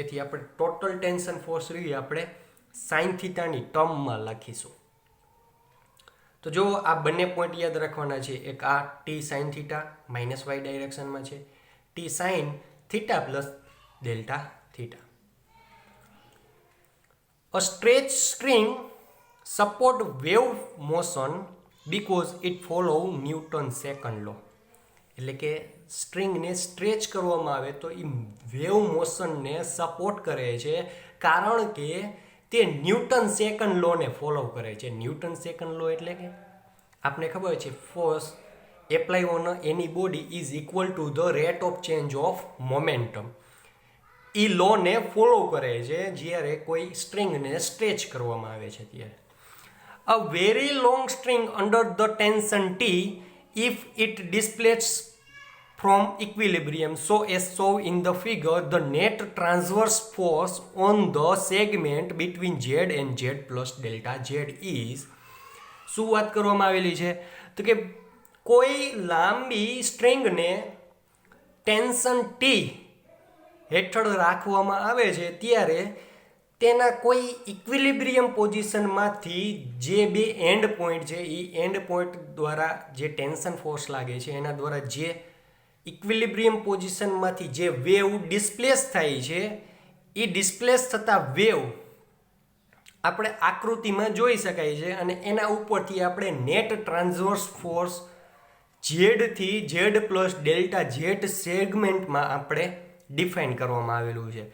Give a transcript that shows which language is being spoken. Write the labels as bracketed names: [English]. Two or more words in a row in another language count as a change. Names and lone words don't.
[Gujarati] તેથી આપણે [English] total tension force [Gujarati] રહી આપણે [English] sine theta [Gujarati] ટર્મમાં લખીશું. તો જો આ બંને પોઈન્ટ યાદ રાખવાના છે. એક આ [English] T sine theta minus y direction [Gujarati] છે, [English] T sine theta plus delta theta. A stretched string support wave motion because it follow Newton's second law. [Gujarati] એટલે કે સ્ટ્રિંગને સ્ટ્રેચ કરવામાં આવે તો એ [English] wave motion [Gujarati] સપોર્ટ કરે છે કારણ કે તે [English] Newton second law follow [Gujarati] કરે છે. [English] Newton second law [Gujarati] એટલે કે આપણે ખબર છે [English] force apply on any body is equal to the rate of change of momentum. [Gujarati] એ લોને ફોલો કરે છે જ્યારે કોઈ સ્ટ્રિંગને સ્ટ્રેચ કરવામાં આવે છે ત્યારે. [English] a very long string under the tension T if it displaces from equilibrium so as shown in the figure, the net transverse force on the segment between z and z plus delta z is. [Gujarati] શું વાત કરવામાં આવેલી છે તો કે કોઈ લાંબી સ્ટ્રિંગને [English] tension T [Gujarati] હેઠળ રાખવામાં આવે છે ત્યારે તેના કોઈ [English] equilibrium position [Gujarati] જે બે [English] end point [Gujarati] છે એ [English] end point [Gujarati] દ્વારા જે [English] tension force [Gujarati] લાગે છે એના દ્વારા જે [English] equilibrium position [Gujarati] જે વેવ ડિસ્પ્લેસ થાય છે એ ડિસ્પ્લેસ થતા વેવ આપણે આકૃતિમાં જોઈ શકાય છે અને એના ઉપરથી આપણે [English] net transverse force z to z plus delta z segment [Gujarati] આપણે ડિફાઇન કરવામાં આવેલું છે.